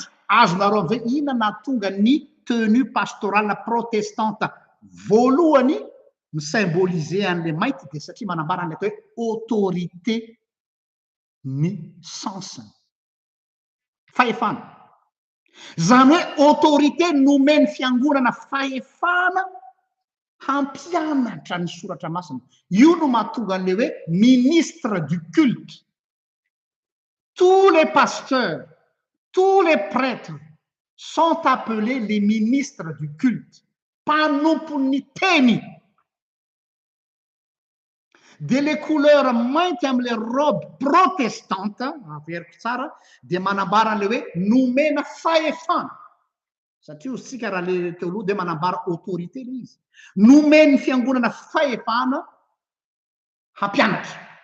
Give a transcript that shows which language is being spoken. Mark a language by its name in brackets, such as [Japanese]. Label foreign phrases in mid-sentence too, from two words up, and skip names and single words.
[Malagasy] Azonareo am'izay ina nahatonga ny [French] tenue pastorale protestante [Malagasy] voalohany ny symboliser an'le mainty dia satria manambara an'le atao hoe autorité ny sensiny, fahefana. Zany hoe autorité nomeny fiangonana fahefana hampianatra ny soratra masina. Io no mahatonga an'le hoe [French] ministre du culte. Tous les pasteurs, tous les prêtres sont appelés les ministres du culte. [Malagasy] Mpanompon'ny teny. De [French] les couleurs [Malagasy] mainty am'le robe protestante, averiko tsara, dia manambara an'le hoe nomena fahefana. Satria osika raha le teoloha dia manambara autorité le izy. Nomeny fiangonana fahefana hampianatra.